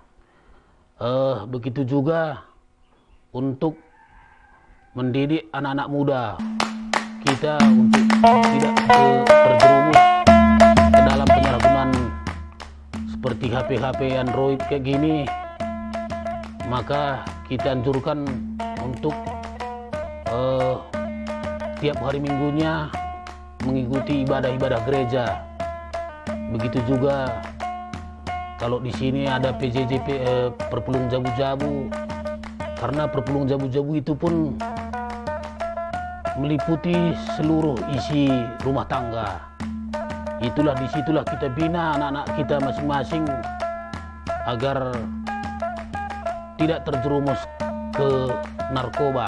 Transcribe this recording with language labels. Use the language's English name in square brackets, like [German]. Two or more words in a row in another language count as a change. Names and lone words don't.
[Indonesian] Begitu juga untuk mendidik anak-anak muda kita untuk tidak terjerumus ke dalam penyalahgunaan seperti HP Android kayak gini. Maka kita anjurkan untuk tiap hari minggunya mengikuti ibadah-ibadah gereja. Begitu juga kalau di sini ada PJJ [Batak Karo] perpulung jabu-jabu, [Indonesian] karena [Batak Karo] perpulung jabu-jabu [Indonesian] itu pun meliputi seluruh isi rumah tangga. Disitulah kita bina anak-anak kita masing-masing agar tidak terjerumus ke narkoba.